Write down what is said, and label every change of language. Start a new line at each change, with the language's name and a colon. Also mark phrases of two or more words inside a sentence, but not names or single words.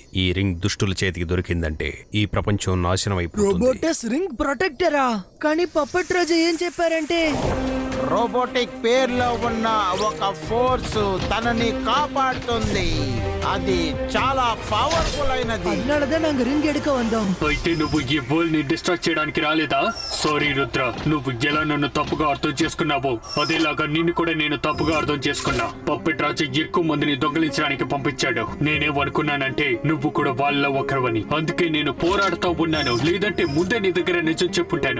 Telugu: ఈ రింగ్ దుష్టుల చేతికి దొరికిందంటే ఈ ప్రపంచం నాశనం అయిపోతుంది. రోబోటస్
English: ring protectora?
Telugu: కానీ పప్పెట్ రాజు ఏం చెప్పారంటే రోబోటిక్ పేర్లో ఉన్న ఒక ఫోర్స్ తనని కాపాడుతుంది. అది చాలా పవర్ఫుల్ అయినది.
Tamil: அதனாலதான் நாங்க రింగ్ எடுக்க வந்தோம்.
Telugu: అయితే నువ్వు ఈ వరల్డ్ ని డిస్ట్రాక్ట్ చేయడానికి రాలేదా? సారీ రుద్ర, నువ్వు ఎలా నన్ను తప్పుగా అర్థం చేసుకున్నావో అదేలాగా నిన్ను కూడా నేను తప్పుగా అర్థం చేసుకున్నా. పప్పెట్ రాజు ఎక్కువ మందిని దొంగలించడానికి పంపించాడు. నేనేమనుకున్నానంటే నువ్వు కూడా వాళ్ళలో ఒకరివని. అందుకే నేను పోరాడుతూ ఉన్నాను. లేదంటే ముందే నీ దగ్గర నిజం చెప్పుంటాను.